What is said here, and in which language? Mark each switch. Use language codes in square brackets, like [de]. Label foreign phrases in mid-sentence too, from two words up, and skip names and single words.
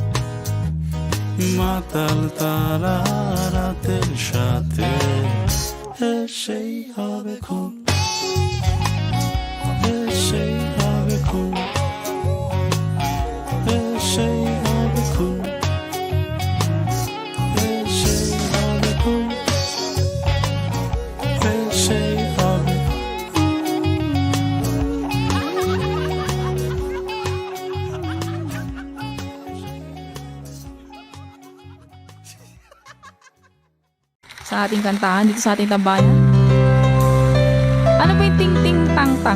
[bn] মাতাল তারা রাতের সাথে সেই হবে খুন, সেই হবে খুন, সেই হবে খুন, সেই হবে খুন, সেই হবে। [tl] Sa ating kantahan dito sa ating tambayan. Ano ba yung ting-ting-tang-tang?